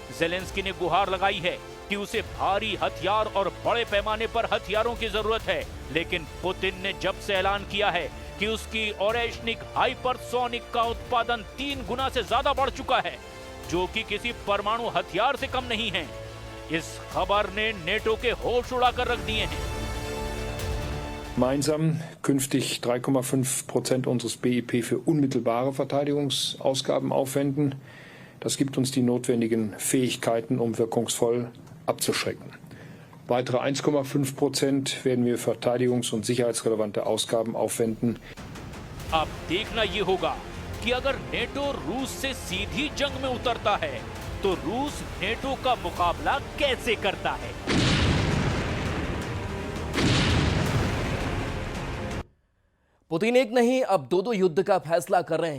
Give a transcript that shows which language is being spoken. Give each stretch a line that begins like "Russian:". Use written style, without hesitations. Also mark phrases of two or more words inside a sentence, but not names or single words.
Hindi: ज़ेलेंस्की ने गुहार लगाई है कि उसे भारी हथियार और बड़े पैमाने पर हथियारों की जरूरत है, लेकिन पुतिन ने जब से ऐलान किया है कि उसकी ओरेशनिक हाइपरसोनिक का उत्पादन 3 गुना से ज्यादा बढ़ चुका है, जो कि किसी परमाणु हथियार से कम नहीं है, इस खबर ने नेटो के होश उड़ाकर रख दिए हैं।
German: Gemeinsam künftig 3,5% unseres BIP für unmittelbare Verteidigungsausgaben aufwenden. Das gibt uns die notwendigen Fähigkeiten, um wirkungsvoll abzuschrecken. Weitere 1,5% werden wir für verteidigungs- und sicherheitsrelevante Ausgaben aufwenden.
Hindi: अब देखना ये होगा कि अगर नेटो रूस से सीधी जंग में उतरता है तो रूस नेटो का मुकाबला कैसे करता है। पुतिन एक नहीं अब दो युद्ध का फैसला कर रहे हैं।